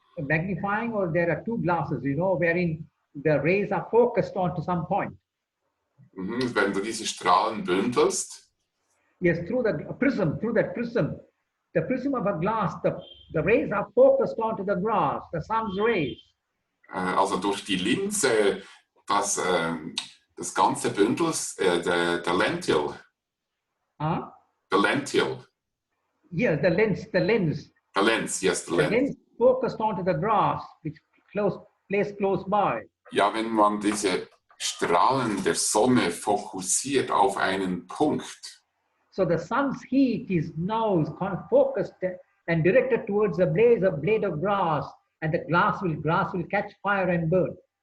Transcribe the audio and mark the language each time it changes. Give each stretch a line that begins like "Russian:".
English: Magnifying, or there are two glasses, wherein the rays are focused onto some point.
German: Wenn du diese Strahlen bündelst,
English: Yes, through that prism, the prism of a glass, the rays are focused onto the glass, the sun's rays.
German: also durch die Linse, das ganze Bündel, der Lentil.
English: Huh? The lentil. Yes, the lens. The lens, yes, the The lens. lens, focused onto the grass, which placed close by.
German: Ja, wenn man diese Strahlen der Sonne fokussiert auf einen Punkt,
English: So the sun's heat is now focused and directed towards a blade of grass, and the grass will catch fire and burn.